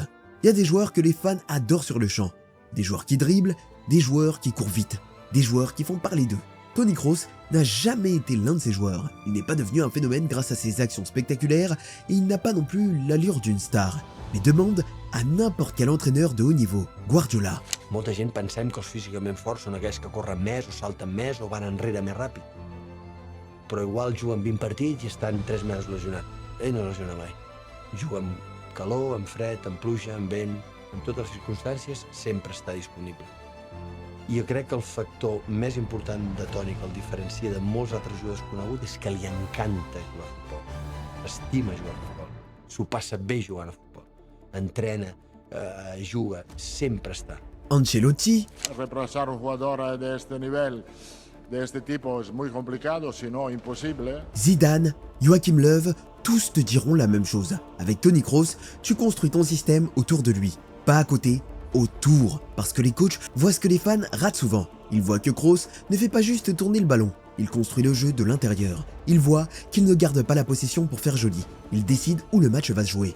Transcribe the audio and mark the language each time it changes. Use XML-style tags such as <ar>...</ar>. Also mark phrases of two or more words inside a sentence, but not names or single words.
<fr>Il y a des joueurs que les fans adorent sur le champ. Des joueurs qui dribblent, des joueurs qui courent vite, des joueurs qui font parler d'eux. Toni Kroos n'a jamais été l'un de ces joueurs. Il n'est pas devenu un phénomène grâce à ses actions spectaculaires et il n'a pas non plus l'allure d'une star. Mais demande à n'importe quel entraîneur de haut niveau, Guardiola.</fr> <ca>Molta gent pensem que els físicament forts són aquells que corren més o salten més o van enrere més ràpid. Però igual juguen 20 partits i estan 3 mesos lesionats. Ell no lesiona mai. Juga amb calor, amb fred, amb pluja, amb vent, en totes les circumstàncies sempre està disponible. I jo crec que el factor més important de Toni que el diferencia de molts altres jugadors coneguts és que li encanta jugar a futbol. Estima jugar a futbol. S'ho passa bé jugant a futbol. Entrena, juga, sempre està. Ancelotti,</ca> <es>Reemplazar un jugador de este nivel, de este tipo, es muy complicado, si no imposible. Zidane,</es> <fr>Joachim Löw, tous te diront la même chose. Avec Toni Kroos, tu construis ton système autour de lui, pas à côté, autour. Parce que les coachs voient ce que les fans ratent souvent. Ils voient que Kroos ne fait pas juste tourner le ballon, il construit le jeu de l'intérieur. Ils voient qu'il ne garde pas la possession pour faire joli. Il décide où le match va se jouer.</fr>